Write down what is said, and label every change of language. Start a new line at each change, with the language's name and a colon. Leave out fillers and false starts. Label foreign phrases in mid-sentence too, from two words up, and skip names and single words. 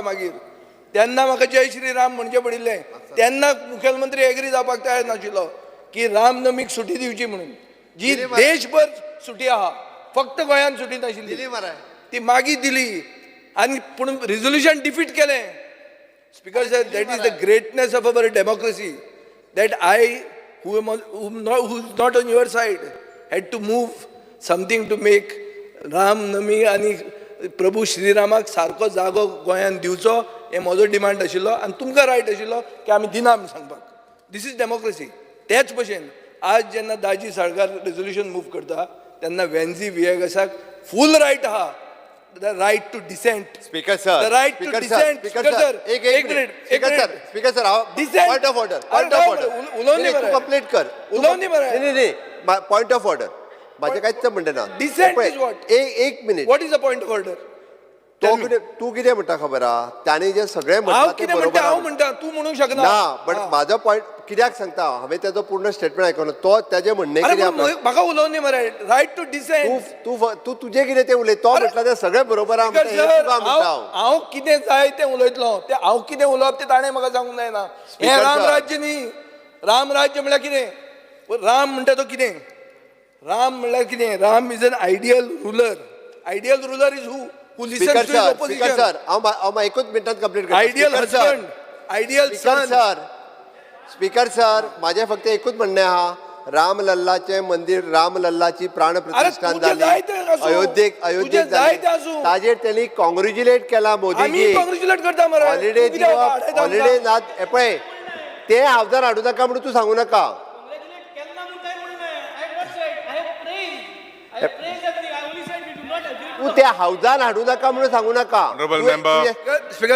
Konkani: मागीर तेन्ना म्हाका जय श्रीराम म्हणचे पडिल्लें. तेन्ना मुखेलमंत्री एग्री जावपाक तयार नाशिल्लो की रामनमीक सुटी दिवची म्हणून. जी देशभर सुटी आहा, फक्त गोंयांत सुटी नाशिल्ली ती मागीर दिली. आनी पूण
English: resolution defeat
Konkani: केलें.
English: Speaker sir, That is the greatness of our democracy that I who is not on your side had to move something to make
Konkani: राम नमी आनी प्रभू श्रीरामाक सारको जागो गोंयांत दिवचो हे म्हजो डिमांड आशिल्लो. आनी तुमकां रायट आशिल्लो की आमी दिना आमी सांगपाक.
English: This is democracy.
Konkani: तेच भशेन आज जेन्ना दाजी साळकार रेजोल्यूशन मूव करता तेन्ना वेन्झी विएगसाक
English: full right
Konkani: आहा.
English: The right to dissent. Speaker sir, The right to dissent. Speaker sir,
Konkani: एक मिनिट.
English: Speaker sir, point of order,
Konkani: उलोवनी मरे,
English: कंप्लीट कर.
Konkani: उलोवनी मरे.
Marathi: नाही
English: point of order
Marathi: माझे काहीच म्हणणं ना.
English: Dissent is what.
Konkani: एक मिनिट.
English: What is the point of order?
Konkani: तू कितें म्हणटा खबर आहा, त्याने जे सगळे हांव कितें म्हणटा हांव म्हणटा, तूं म्हणूंक शकना. ना, बट माझो पॉइंट कित्याक सांगता, हांवें तेजो पूर्ण स्टेटमेंट आयकलो. तो तेजे म्हणणें कितें म्हाका उलोवनी मरे.
English: right to dissent.
Konkani: तू तुजें कितें तें उलय. तो म्हटला तें सगळें बरोबर आहा. हांव कितें जाय तें उलयतलो. तें हांव कितें उलोवप तें ताणें म्हाका सांगूंक जायना. हें राम राज्य न्ही. राम राज्य म्हणल्यार कितें? राम म्हणटा तो कितें? राम म्हणल्यार कितें?
English: Ram is an ideal ruler. Ideal ruler is who Speaker sir,
Konkani: हांव एकूच मिनटांत कंप्लीट करता.
English: Ideal husband, ideal son. Speaker sir,
Konkani: माझे फक्त एकूच म्हणणें आहा, राम लल्लाचे मंदिर, राम लल्लाची प्राण प्रतिष्ठान जाली अयोध्येक जाली. ताजेर त्यांनी कॉंग्रॅच्युलेट केला मोदीजी. कॉंग्रॅच्युलेट करता मरे. हॉलिडे दिवप, हॉलिडे नात. हे पळय, ते हावजान हाडूं नाका म्हणून तूं सांगू नाका. तू त्या हावजान हाडूं नाका म्हणून सांगू नाका.